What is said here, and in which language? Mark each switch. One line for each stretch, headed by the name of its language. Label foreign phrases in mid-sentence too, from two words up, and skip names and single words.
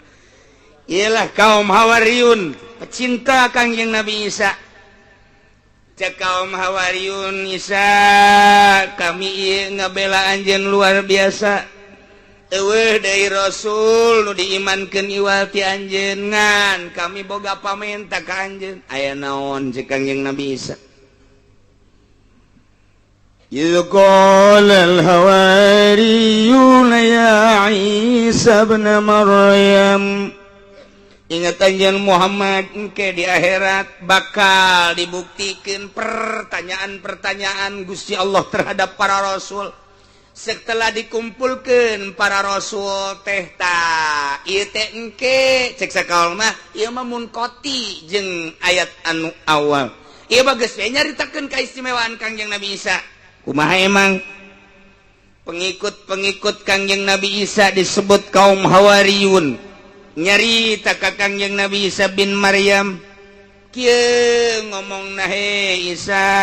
Sundanese: Iyalah kaum Hawariyun pecinta Kangjeng Nabi Isa. kaum Hawariyun Isa kami ngabela anjeun luar biasa eueuh deui Rasul nu diimankeun iwal ti anjeungan kami boga pamenta ka anjeun aya naon cek Kangjeng Nabi Isa
Arabic: قال الحواريون يا عيسى ابن مريم
Sundanese: ingat anjeun Muhammad engke di akhirat bakal dibuktikan
Indonesian: pertanyaan-pertanyaan Gusti Allah terhadap para rasul setelah dikumpulkan para rasul
Sundanese: teh ta ieu teh engke cek sakaul mah ieu mah munkoti jeung ayat anu awal ieu bageus we nyaritakeun kaistimewaan Kangjeng Nabi Isa kumaha emang pengikut-pengikut Kangjeng Nabi Isa disebut kaum Hawariyun nyarita ka Kangjeng Nabi Isa bin Maryam kieu ngomong nahe Isa